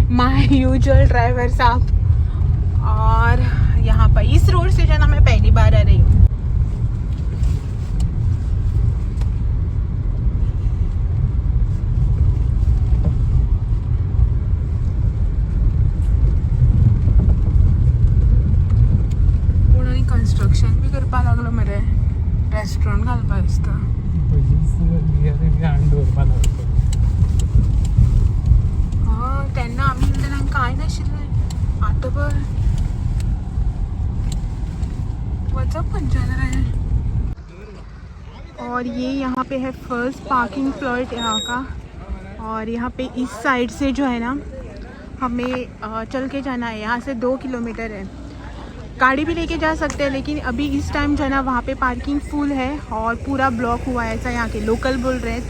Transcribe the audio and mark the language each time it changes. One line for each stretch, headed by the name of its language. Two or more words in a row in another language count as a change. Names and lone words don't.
English: my usual driver
Hindi: साहब। और यहाँ पर इस रोड से जो ना मैं पहली बार आ रही हूँ।
Konkani: कंस्ट्रक्शन भी करपा लागलो मरे, रेस्टॉरंट घालपा दिसता। तेन्ना आमी तेन्ना काय नाशिल्लें, आतां पर वचप खंयच्यान रे।
Hindi: और ये यहाँ पे है
English: first parking plot
Hindi: यहाँ का। और यहाँ पे इस साइड से जो है ना हमें चल के जाना है, यहाँ से 2 किलोमीटर है। गाड़ी भी लेके जा सकते हैं, लेकिन अभी इस टाइम जो है ना वहाँ पे
English: parking full
Hindi: है और पूरा ब्लॉक हुआ है, ऐसा यहाँ के लोकल बोल रहे हैं।